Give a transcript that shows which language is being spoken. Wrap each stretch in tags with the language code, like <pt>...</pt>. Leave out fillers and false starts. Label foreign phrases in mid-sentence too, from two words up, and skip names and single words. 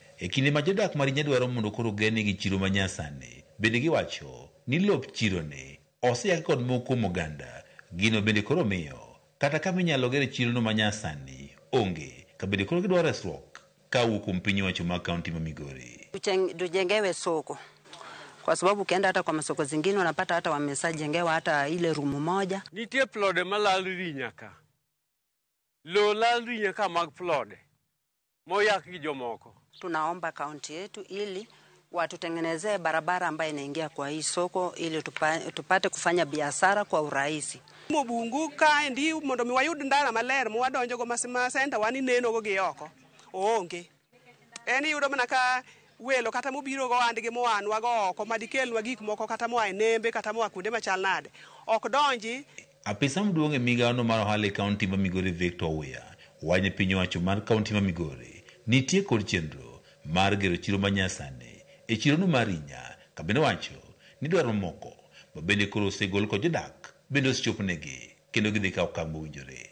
<luo>E kinde ma jodak Marinya dwaro mondo koro gene gi chiro manyasani bende giwacho ni lop chirone oseyaki kod moko moganda. Gino bende koro miyo kata kama inyalo gere chirono manyasani onge ka bende koro gidwaro resruok ka wuok kuom piny owacho ma kaunti ma Migori.</luo> <sw>Tujengewe soko, kwa sababu ukienda hata kwa masoko zingine unapata hata wamesajengewa hata ile rumu moja.</sw> <luo>Nitie plode malal Rinya ka. Lo lal Rinya ka mag plode moyak gi jomoko.</luo> <sw>Tunaomba kaunti yetu ili watutengenezee barabara ambayo inaingia kwa hii soko ili tupate kufanya biashara kwa urahisi.</sw> <luo>Mobungu ka ndi mondo mi wayud ndara maler mo wadonjo go masima center wani neno go gi oko onge. Eni yudo mana ka welo kata mobiro go andigi mo anwa go oko madikelwa gik moko kata mo nembe kata mo kunde machal nade ok donji. Apisa mduong' e migaono mar ohala e kaunti ma Migori Victor Weah wanye piny owacho mar kaunti ma Migori nitie kod chenro mar gero chiro manyasani e chirono mar Rinya ka bende wacho ni dwaro moko ma bende koro osegol kod jodak bende osechopnegi kendo gidhi ka okang' mowinjore.</luo>